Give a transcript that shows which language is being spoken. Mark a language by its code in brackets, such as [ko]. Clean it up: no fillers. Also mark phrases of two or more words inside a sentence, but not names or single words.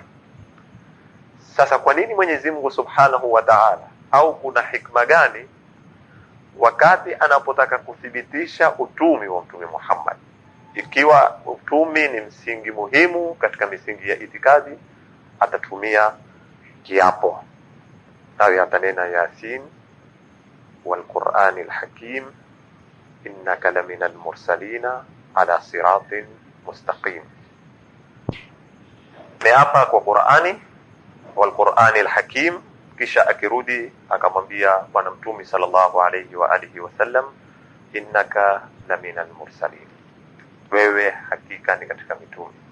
[sw] Sasa kwa nini Mwenyezi Mungu [ar] سبحانه وتعالى, [sw] au kuna hikma gani wakati anapotaka kuthibitisha utumi wa Mtume Muhammad? Ikiwa utumi ni msingi muhimu katika misingi ya itikadi, atatumia kiapo. Nawe atanena [ar] يس والقرآن الحكيم إنك لمن المرسلين على صراط مستقيم. [sw] Meapa kwa Qur'ani [ar] والقرآن الحكيم, [sw] kisha akirudi akamwambia bwana mtume [ar] صلى الله عليه وعلى آله وسلم, إنك لمن المرسلين, [sw] wewe hakika ni katika mitume.